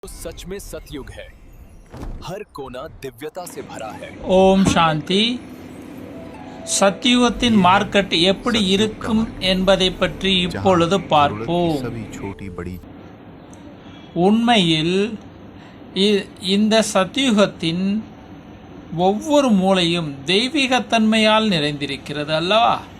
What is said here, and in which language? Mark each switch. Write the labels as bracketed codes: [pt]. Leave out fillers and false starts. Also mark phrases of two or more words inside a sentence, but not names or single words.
[hi] सच में सतयुग है। हर कोना दिव्यता से भरा है। [ta] ஓம் சாந்தி. சத்தியுகத்தின் மார்க்கெட் எப்படி இருக்கும் என்பதை பற்றி இப்பொழுது பார்ப்போம். உண்மையில் இந்த சத்தியுகத்தின் ஒவ்வொரு மூலையும் தெய்வீகத்தன்மையால் நிறைந்திருக்கிறது அல்லவா?